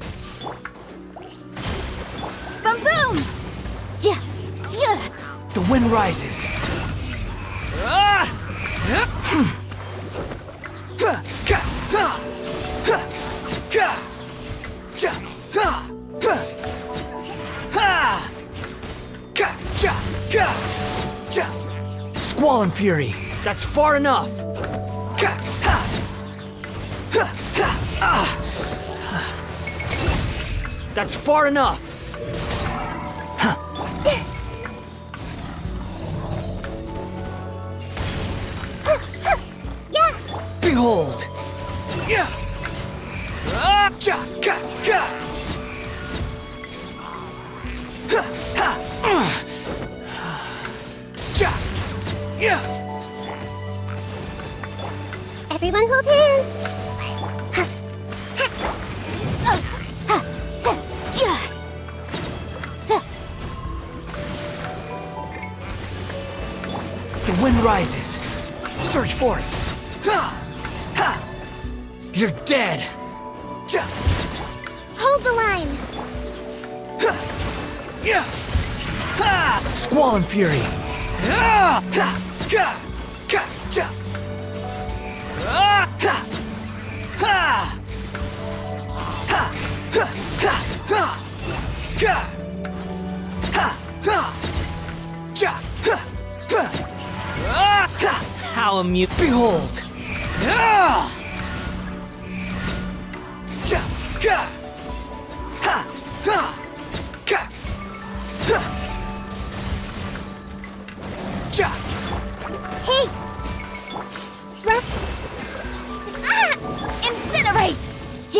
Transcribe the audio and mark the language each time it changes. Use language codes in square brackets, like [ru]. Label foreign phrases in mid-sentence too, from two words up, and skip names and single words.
[en] Boom boom! Yeah! Yeah! The wind rises. Ah! Hmm. Ha! Ka! Ha! Ha! Ka! Cha! Ha! Ha! Ha! Ka! Cha! Ka! Cha! Squall and Fury. That's far enough. Ka! Ha! Ha! Ha! Ah! That's far enough. Huh. Yeah. Behold. Yeah. Ah, cha, ka, ka. Ha, ha. Cha. Yeah. Everyone hold hands. The wind rises. Search for it. Ha! Ha! You're dead. Cha! Hold the line. Ha! Yeah! Ha! Squall and Fury. Ah! Ha! Ka! Ka! Cha! Ah! Ha! Ha! Ha! Ha! Ha! Ha! Ka! Ha! Ha! Cha! Ha! Ha! Ah! Ha! How amusing. Behold! Ah! Cha! Ka! Ha! Ha! Ka! Ha! Cha! Hey! Russ! Ah! Incinerate! Yeah!